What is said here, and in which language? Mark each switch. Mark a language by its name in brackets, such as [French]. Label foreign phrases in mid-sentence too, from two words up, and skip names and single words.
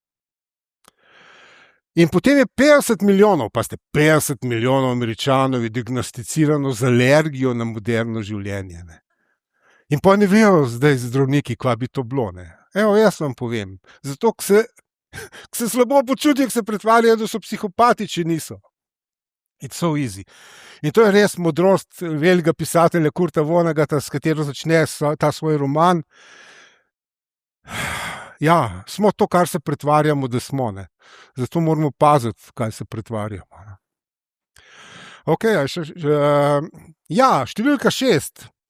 [Slovenian] In potem je 50 milijonov, pa ste 50 milijonov Američanov je diagnosticirano z alergijo na moderno življenje. Ne? In pa ne vejo zdaj zdravniki, kva bi to bilo. Ne? Evo, jaz vam povem. Zato, ko se slabo počutijo, ko se pretvarjajo, da so psihopati, če niso. [English] It's so easy. [Slovenian] In to je res modrost velikega pisatelja Kurta Vonnegutta, s katero začne ta svoj roman. Ja, smo to, kar se pretvarjamo, da smo. Ne? Zato moramo paziti, kaj se pretvarjamo. Ne? Ok, številka 6.